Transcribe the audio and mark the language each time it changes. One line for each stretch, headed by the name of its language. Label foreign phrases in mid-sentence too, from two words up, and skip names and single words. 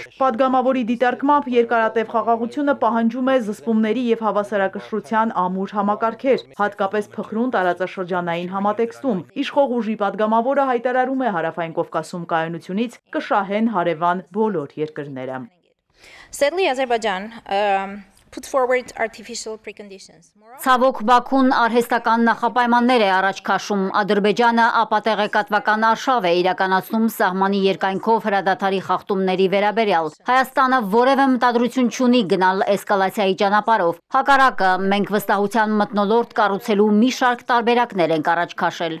Armenian: Պատգամավորի դիտարկմամբ երկարատև խաղաղությունը պահանջում է զսպումների եւ հավասարակշռության ամուր համակարգեր, հատկապես փխրուն տարածաշրջանային համատեքստում։ Իշխող ուժի պատգամավորը հայտարարում է Հարավային Կովկասում կայունությունից կշահեն հարևան բոլոր երկրները։
English: Sadly, Azerbaijan put forward artificial preconditions.
Armenian: Ցավոք Բաքուն արհեստական նախապայմաններ է առաջ քաշում։ Ադրբեջանը ապատեղեկատվական արշավ է իրականացնում սահմանի երկայնքով հրադադարի խախտումների վերաբերյալ։ Հայաստանը որևէ մտադրություն չունի գնալ էսկալացիայի ճանապարհով։ Հակառակը, մենք վստահության մթնոլորտ կառուցելու մի շարք տարբերակներ ենք առաջ քաշել։